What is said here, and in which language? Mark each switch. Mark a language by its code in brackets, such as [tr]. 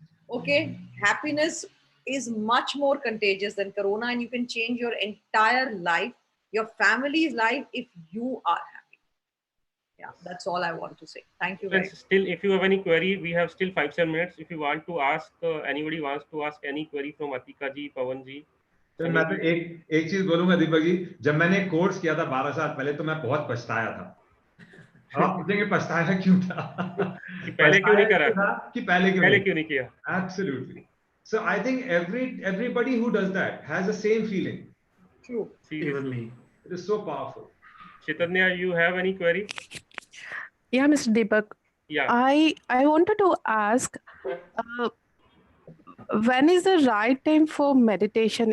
[en] Okay, happiness is much more contagious than corona, and you can change your entire life, your family's life, if you are happy. Yeah, that's all I want to say. Thank you very much. Still, if you have any query, we have still 5-7 minutes. If you want to ask, anybody wants to ask any query from Atika ji, Pawan ji. [hi] तो मैं तो एक चीज बोलूंगा दीपक जी, जब मैंने course किया था 12 साल पहले तो मैं बहुत पछताया था. आप पूछेंगे पछताया क्यों था? कि पहले क्यों नहीं करा? कि पहले क्यों नहीं किया? [en] Absolutely. So I think everybody who does that has the same feeling. True. Even me. It is so powerful. Chaitanya, you have any query? Yeah, Mr. Deepak. Yeah. I wanted to ask, when is the right time for meditation?